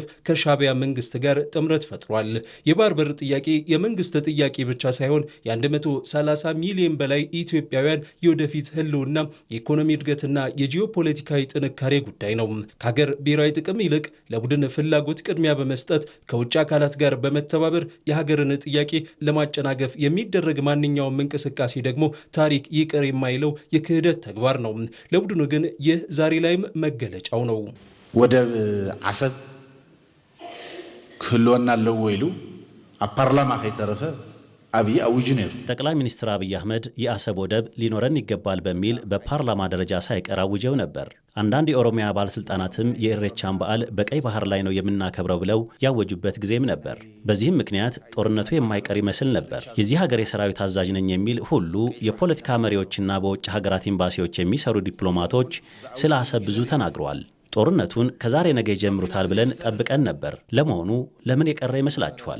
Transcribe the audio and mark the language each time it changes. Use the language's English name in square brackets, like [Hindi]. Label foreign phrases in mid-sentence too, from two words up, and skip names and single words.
[Amharic] ከሻዕቢያ መንግስት ጋር ጥምረት ፈጥሯል። የባህር በር ጥያቄ የመንግስት ጥያቄ ብቻ ሳይሆን የ130 ሚሊዮን በላይ ኢትዮጵያውያን የወደፊት ህልውና፣ የኢኮኖሚ እድገትና የጂኦፖለቲካዊ ጥንካሬ ጉዳይ ነው። ከሀገር ብሔራዊ ጥቅም ይልቅ ለቡድን ፍላጎት ቅድሚያ በመስጠት ከውጭ አካላት ጋር በመተባበር የሀገርን ጥያቄ ለማጨናገፍ የሚደረግ ማንኛውም እንቅስቃሴ ደግሞ ታሪክ ይቅር የማይለው የክህደት ተግባር ነው። ለቡድኑ ግን ይህ ዛሬ ላይም መገለጫው ነው። [Tigrinya] ወደብ ዓሰብ ክህልወና ኣለዎ ኢሉ ኣብ ፓርላማ ከይተረፈ አብይ አውጅ ነሩ። [Amharic] ጠቅላይ ሚኒስትር አብይ አህመድ የአሰብ ወደብ ሊኖረን ይገባል በሚል በፓርላማ ደረጃ ሳይቀር አውጀው ነበር። አንዳንድ የኦሮሚያ ባለስልጣናትም የኢሬቻን በዓል በቀይ ባህር ላይ ነው የምናከብረው ብለው ያወጁበት ጊዜም ነበር። በዚህም ምክንያት ጦርነቱ የማይቀር ይመስል ነበር። የዚህ ሀገር የሰራዊት አዛዥ ነኝ የሚል ሁሉ የፖለቲካ መሪዎችና በውጭ ሀገራት ኤምባሲዎች የሚሰሩ ዲፕሎማቶች ስለ አሰብ ብዙ ተናግረዋል። ጦርነቱን ከዛሬ ነገ ይጀምሩታል ብለን ጠብቀን ነበር። ለመሆኑ ለምን የቀረ ይመስላችኋል?